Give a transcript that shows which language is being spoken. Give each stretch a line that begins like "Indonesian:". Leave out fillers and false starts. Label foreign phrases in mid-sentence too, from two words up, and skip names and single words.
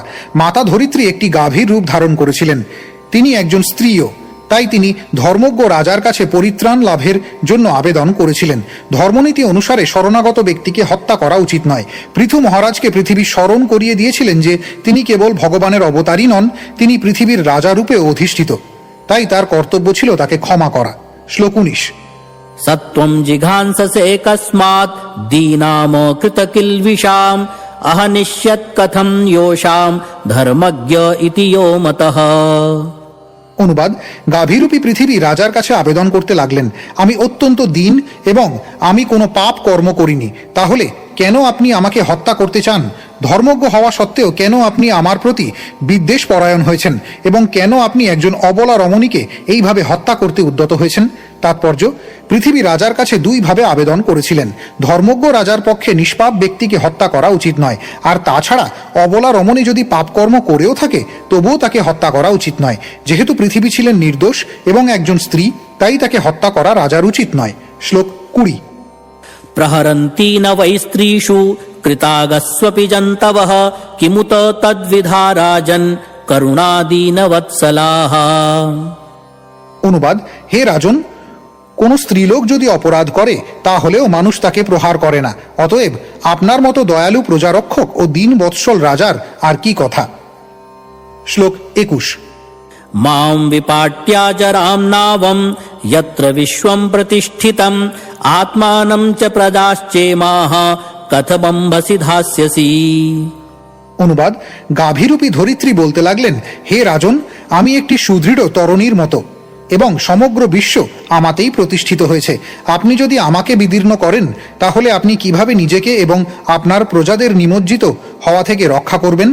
Bangla: মাতা ধরিত্রী একটি গাভীর রূপ ধারণ করেছিলেন, তিনি একজন স্ত্রীও, তাই তিনি ধর্মজ্ঞ রাজার কাছে পরিত্রাণ লাভের জন্য আবেদন করেছিলেন। ধর্মনীতি অনুসারে শরণাগত ব্যক্তিকে হত্যা করা উচিত নয়। পৃথু মহারাজকে পৃথিবী স্মরণ করিয়ে দিয়েছিলেন যে তিনি কেবল ভগবানের অবতারই নন, তিনি পৃথিবীর রাজারূপেও অধিষ্ঠিত, তাই তার কর্তব্য ছিল তাকে ক্ষমা করা। শ্লোক 19।
Sanskrit: सत्वं जिघांससे कस्मात् दीनाम कृतकिल्बिषाम् अहनिष्यत् कथं योषाम् धर्मज्ञ इति यो मतः।
Bangla: অনুবাদ, গাভীরূপী পৃথিবী রাজার কাছে আবেদন করতে লাগলেন, আমি অত্যন্ত দীন এবং আমি কোনো পাপ কর্ম করিনি, তাহলে কেন আপনি আমাকে হত্যা করতে চান? ধর্মজ্ঞ হওয়া সত্ত্বেও কেন আপনি আমার প্রতি বিদ্বেষ পরায়ণ হয়েছেন এবং কেন আপনি একজন অবলা রমণীকে এইভাবে হত্যা করতে উদ্যত হয়েছেন? তাৎপর্য, পৃথিবী রাজার কাছে দুইভাবে আবেদন করেছিলেন। ধর্মজ্ঞ রাজার পক্ষে নিষ্পাপ ব্যক্তিকে হত্যা করা উচিত নয়, আর তাছাড়া অবলা রমণী যদি পাপকর্ম করেও থাকে তবুও তাকে হত্যা করা উচিত নয়। যেহেতু পৃথিবী ছিলেন নির্দোষ এবং একজন স্ত্রী, তাই তাকে হত্যা করা রাজার উচিত নয়। শ্লোক 20।
Sanskrit: प्रहरन्ति न वै स्त्रीषु कृतागस्वपि जन्तवः किमुत तद्विधा राजन् करुणादीनवत्सलाः।
Bangla: অনুবাদ, হে রাজন, কোন স্ত্রীলোক যদি অপরাধ করে তাহলেও মানুষ তাকে প্রহার করে না, অতএব আপনার মতো দয়ালু প্রজারক্ষক ও দীন বৎসল রাজার আর কি কথা। শ্লোক 21।
Sanskrit: मां विपाट्याजरां नावं यत्र विश्वं प्रतिष्ठितं आत्मानं च प्रदाश्चेमाः कथमम्भसि धास्यसि।
Bangla: অনুবাদ, গাভীরূপী ধরিত্রী বলতে লাগলেন, হে রাজন, আমি একটি সুদৃঢ় তরণীর মতো এবং সমগ্র বিশ্ব আমাতেই প্রতিষ্ঠিত হয়েছে। আপনি যদি আমাকে বিদীর্ণ করেন তাহলে আপনি কিভাবে নিজেকে এবং আপনার প্রজাদের নিমজ্জিত হওয়া থেকে রক্ষা করবেন?